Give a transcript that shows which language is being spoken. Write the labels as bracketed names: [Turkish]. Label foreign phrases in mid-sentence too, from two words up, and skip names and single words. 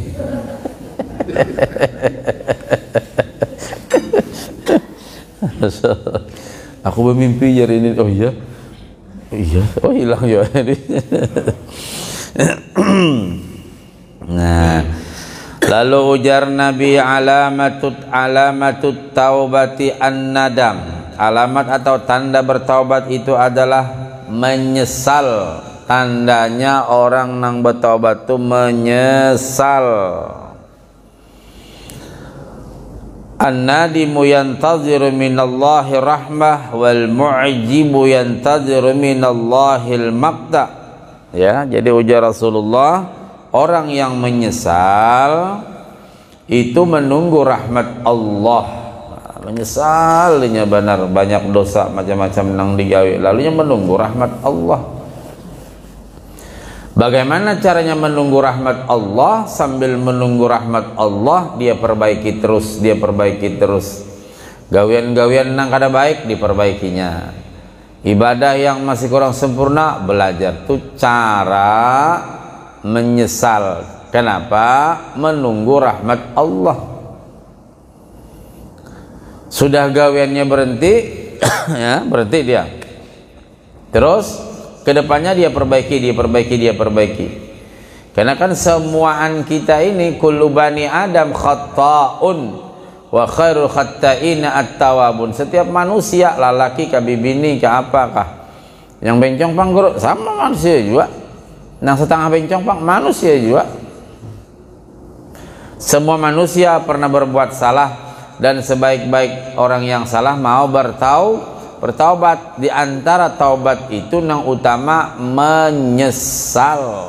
[Indonesian] Aku bermimpi hari ini, oh iya, oh hilang ya. Nah, lalu ujar Nabi [Arabic] علامة التوبة الندم. [Indonesian] Alamat atau tanda bertaubat itu adalah menyesal. Tandanya orang yang bertaubat itu menyesal. [Arabic] النادم ينتظر من الله الرحمة والمعجب ينتظر من الله المقت. [Indonesian] Ya, jadi ujar Rasulullah, orang yang menyesal itu menunggu rahmat Allah. Menyesalnya benar, banyak dosa macam-macam nang digawe, lalunya menunggu rahmat Allah. Bagaimana caranya menunggu rahmat Allah? Sambil menunggu rahmat Allah, dia perbaiki terus, gawian-gawian nang kada baik diperbaikinya, ibadah yang masih kurang sempurna belajar. Itu cara menyesal. Kenapa? Menunggu rahmat Allah. Sudah gawiannya berhenti, ya berhenti dia. Terus kedepannya dia perbaiki. Karena kan semuaan kita ini [Arabic] كل بني آدم خطاء وخير الخطائين التوابون. [Indonesian] Setiap manusia, lelaki kah bibini kah apakah, yang bencong pang guru sama manusia juga, yang setengah bencong pang manusia juga. Semua manusia pernah berbuat salah, dan sebaik-baik orang yang salah mau bertaubat. Di antara taubat itu yang utama menyesal.